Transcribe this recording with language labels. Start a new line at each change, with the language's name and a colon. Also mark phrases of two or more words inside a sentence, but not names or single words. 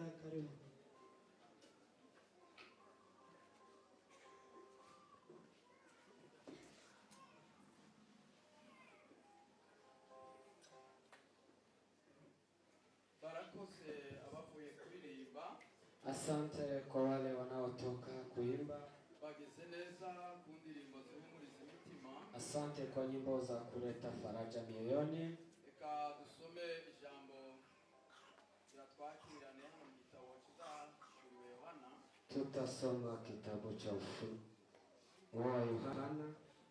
Swahili: Karibu.
Kinyarwanda: Barakoze abavuye kuririmba.
Swahili: Asante kwa wale wanaotoka kuimba.
Kinyarwanda: Bageze neza ku ndirimbo zihumuriza imitima.
Swahili: Asante kwa nyimbo za kuleta faraja mioyoni.
Kinyarwanda: Reka dusome ijambo twakirane hano mu gitabo cy'Yohana.
Swahili: Tutasoma kitabu cha Ufunuo wa Yohana